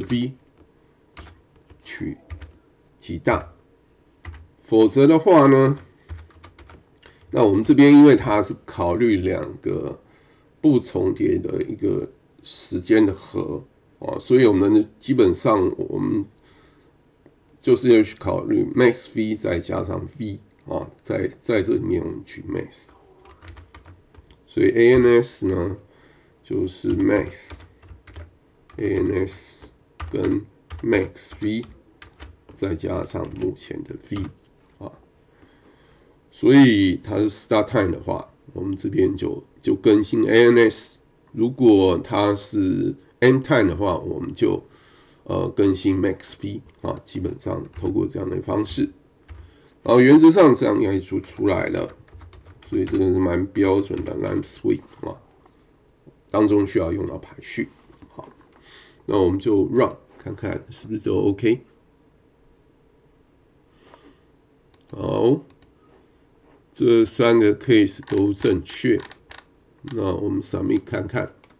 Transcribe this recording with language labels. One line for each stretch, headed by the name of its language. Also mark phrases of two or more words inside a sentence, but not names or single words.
Chinese: v 取極大，否則的話呢，那我們這邊因為它是考慮兩個不重疊的一個時間的和啊，所以我們基本上我們就是要去考慮 max v 再加上 v 啊，在這裡面我們取 max， 所以 ANS 呢就是 max ANS 跟 max v 再加上目前的 v 啊，所以它是
English: start time
Chinese: 的话，我們這邊就更新 ANS， 如果它是
English: end time
Chinese: 的话，我們就更新 max v 啊，基本上透過這樣的方式，然後原則上這樣應該就出來了，所以這個是蠻標準的
English: line sweep
Chinese: 啊，當中需要用到排序。好，那我們就 run 看看是不是都 OK。好，這三個 case 都正確，那我們 submit 看看。